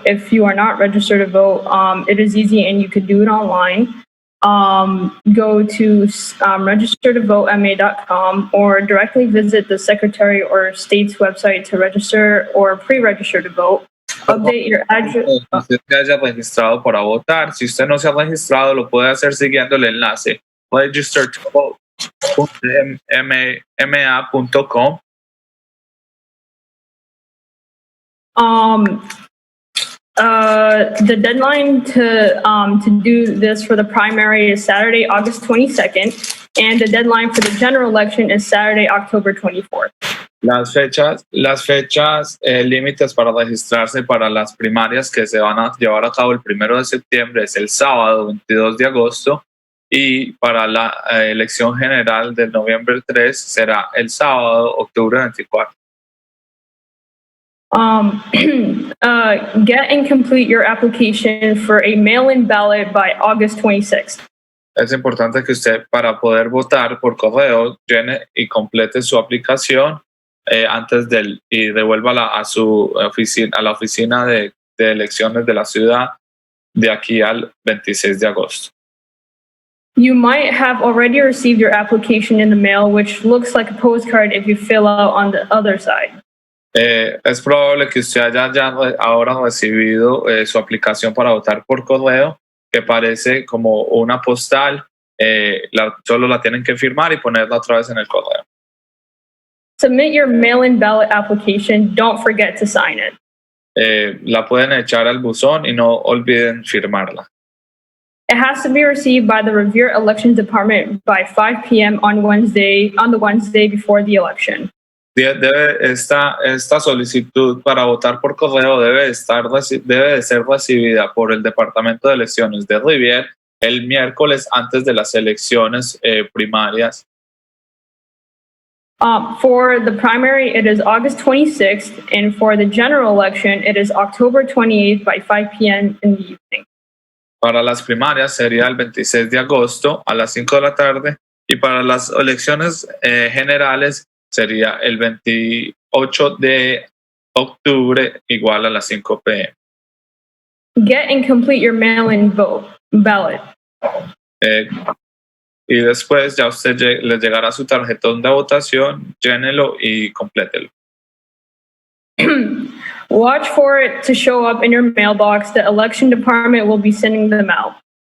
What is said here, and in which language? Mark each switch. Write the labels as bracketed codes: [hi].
[en] If you are not registered to vote, it is easy and you could do it online. Go to registertovotema.com or directly visit the Secretary or State's website to register or pre-register to vote. Update your address. [es] Usted se haya registrado para votar. Si usted no se ha registrado, lo puede hacer siguiendo el enlace registertovotema.com. [en] The deadline to do this for the primary is Saturday, August 22nd, and the deadline for the general election is Saturday, October 24th. [es] Las fechas límites para registrarse para las primarias que se van a llevar a cabo el 1 de septiembre es el sábado 22 de agosto y para la elección general del noviembre 3 será el sábado, octubre 24. [en] Get and complete your application for a mail-in ballot by August 26th. [es] Es importante que usted, para poder votar por correo, llene y complete su aplicación antes y devuélvala a la oficina de elecciones de la ciudad de aquí al 26 de agosto. [en] You might have already received your application in the mail, which looks like a postcard if you fill out on the other side. [es] Es probable que usted haya ya ahora recibido su aplicación para votar por correo, que parece como una postal. Solo la tienen que firmar y ponerla otra vez en el correo. [en] Submit your mail-in ballot application. Don't forget to sign it. [es] La pueden echar al buzón y no olviden firmarla. [en] It has to be received by the Revere Elections Department by 5 p.m. on the Wednesday before the election. [es] Esta solicitud para votar por correo debe de ser recibida por el Departamento de Elecciones de Revere el miércoles antes de las elecciones primarias. [en] For the primary, it is August 26th, and for the general election, it is October 28th by 5 p.m. in the evening. [es] Para las primarias sería el 26 de agosto a las 5 de la tarde y para las elecciones generales sería el 28 de octubre igual a las 5 p.m. [en] Get and complete your mail-in ballot. [es] Y después ya usted le llegará su tarjetón de votación, llénelo y complételo. [en] Watch for it to show up in your mailbox. The election department will be sending them out.